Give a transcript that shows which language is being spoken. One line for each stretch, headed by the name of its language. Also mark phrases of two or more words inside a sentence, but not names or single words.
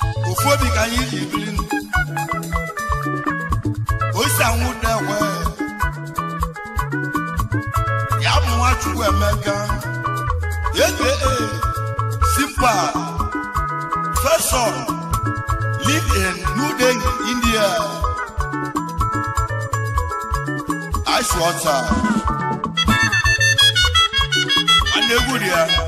Igbo: Ofu obi ka anyị ji biri nụ. O si anwụ dewe. Ya bụ nwa Chukwu Emeka,
English: A K A Simba, first son, live in New Delhi, India. Ice water.
Igbo: Nwanne egwu dị ya.